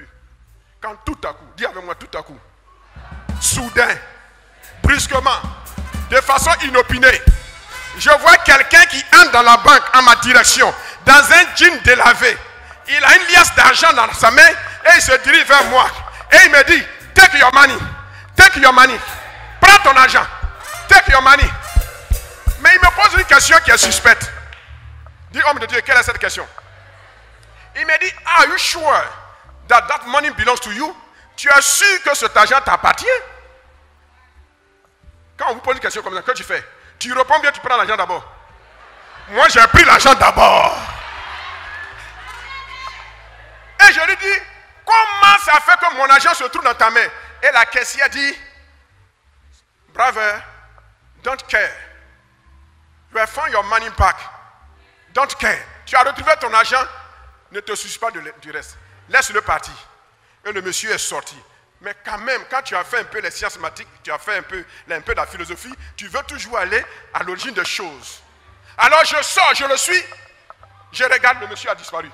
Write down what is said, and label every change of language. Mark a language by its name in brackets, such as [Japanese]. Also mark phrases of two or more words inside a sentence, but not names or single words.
[French] Quand tout à coup, dis avec moi tout à coup, soudain, brusquement, de façon inopinée, je vois quelqu'un qui entre dans la banque en ma direction, dans un jean délavé. Il a une liasse d'argent dans sa main et il se dirige vers moi. Et il me dit, [English] take your money, take your money, [French] prends ton argent, [English] take your money. [French] Mais il me pose une question qui est suspecte. Dis, homme de Dieu, quelle est cette question? Il me dit, [English] are you sure that that money belongs to you? [French] Tu es sûr que cet argent t'appartient? Quand on vous pose une question comme ça, que tu fais? Tu réponds bien, tu prends l'argent d'abord. Moi, j'ai pris l'argent d'abord. Et je lui dis, comment ça fait que mon argent se trouve dans ta main? Et la caissière dit, [English] brother, don't care. You have found your money back. Don't care. [French] Tu as retrouvé ton argent, ne te soucie pas du reste. Laisse-le partir. Et le monsieur est sorti. Mais quand même, quand tu as fait un peu les sciences mathématiques, tu as fait un peu de la philosophie, tu veux toujours aller à l'origine des choses. Alors je sors, je le suis, je regarde, le monsieur a disparu.